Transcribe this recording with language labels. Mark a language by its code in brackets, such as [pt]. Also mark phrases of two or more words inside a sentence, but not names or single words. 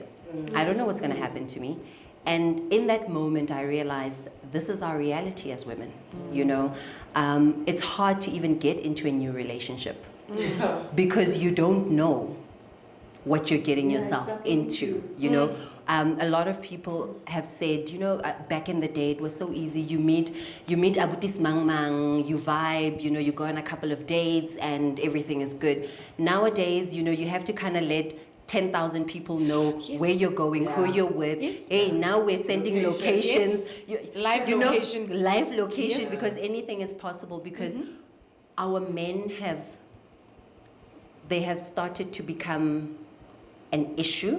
[en] I don't know what's going to happen to me. And in that moment, I realized this is our reality as women. You know, it's hard to even get into a new relationship because you don't know what you're getting yourself into. You know, a lot of people have said, you know, back in the day it was so easy. You meet [nso] abutis mang mang, [en] you vibe, you know, you go on a couple of dates and everything is good. Nowadays, you know, you have to kind of let 10,000 people know where you're going, who you're with. Hey, now we're sending locations. Live location, because anything is possible, because our men have started to become an issue.